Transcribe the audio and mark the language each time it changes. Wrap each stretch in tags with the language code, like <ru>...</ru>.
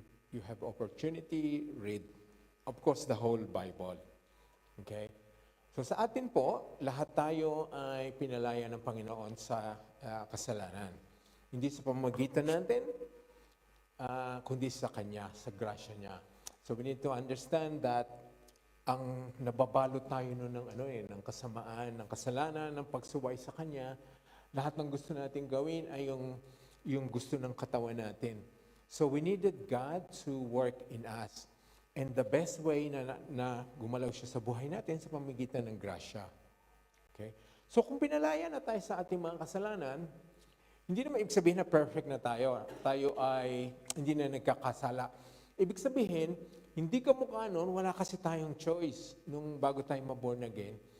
<en>You have opportunity, read, of course, the whole Bible. Okay?</en> <tl>So sa atin po, lahat tayo ay pinalaya ng Panginoon sa kasalanan. Hindi sa pamamagitan natin, kundi sa Kanya, sa grasya niya.</tl> <en>So we need to understand that</en> <tl>ang nababalot tayo nun ng kasamaan, ng kasalanan, ng pagsuway sa Kanya, lahat ng gusto natin gawin ay yung gusto ng katawan natin.</tl> <en>So we needed God to work in us. And the best way</en> <tl>na gumalaw siya sa buhay natin sa pamamagitan ng grasya. Okay? So kung pinalaya na tayo sa ating mga kasalanan, hindi naman ibig sabihin na perfect na tayo. Tayo ay hindi na nagkakasala. Ibig sabihin, hindi ka mukha nun, wala kasi tayong choice nung bago tayo maborn again.</tl>